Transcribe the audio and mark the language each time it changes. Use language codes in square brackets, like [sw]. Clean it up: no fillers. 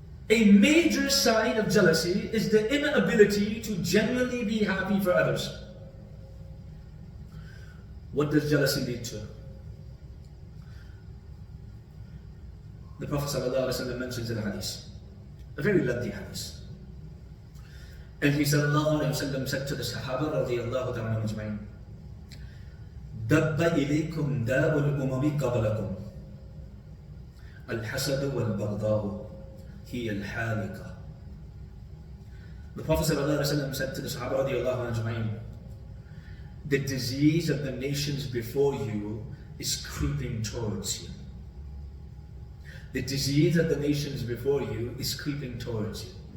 [en] A major sign of jealousy is the inability to genuinely be happy for others. What does jealousy lead to? The Prophet ﷺ mentions in a hadith, a very lengthy hadith. And he ﷺ said to the Sahaba radiyallahu ta'ala majma'in, [ar] دَبَّ إِلَيْكُمْ دَاءُ الْأُمَمِ قَبْلَكُمْ الْحَسَدُ وَالْبَغْضَاءُ هِيَ الْحَالِقَةُ. [en] The Prophet ﷺ said to the Sahaba radiyallahu majma'in, the disease of the nations before you is creeping towards you. The disease of the nations before you is creeping towards you.